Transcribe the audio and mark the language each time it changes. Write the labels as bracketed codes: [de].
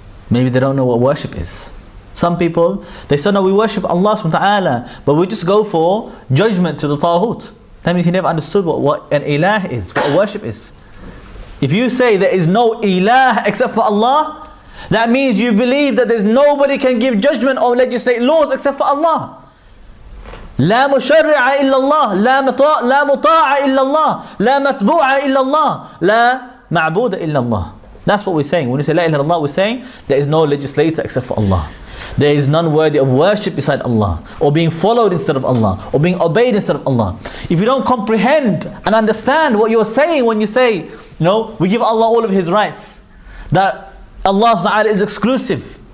[en] Maybe they don't know what worship is. Some people, they say, no, we worship Allah subhanahu wa ta'ala, but we just go for judgment to the Tawheed. That means he never understood what an ilah is, what worship is. If you say there is no ilah except for Allah, that means you believe that there's nobody can give judgment or legislate laws except for Allah. [ar] لا مشرع إلا الله لا مطاع إلا الله لا متبوع إلا الله لا معبود إلا الله. [en] That's what we're saying. When we say La ilaha illallah, we're saying there is no legislator except for Allah. There is none worthy of worship beside Allah, or being followed instead of Allah, or being obeyed instead of Allah. If you don't comprehend and understand what you're saying when you say, we give Allah all of His rights, that Allah Ta'ala is exclusive,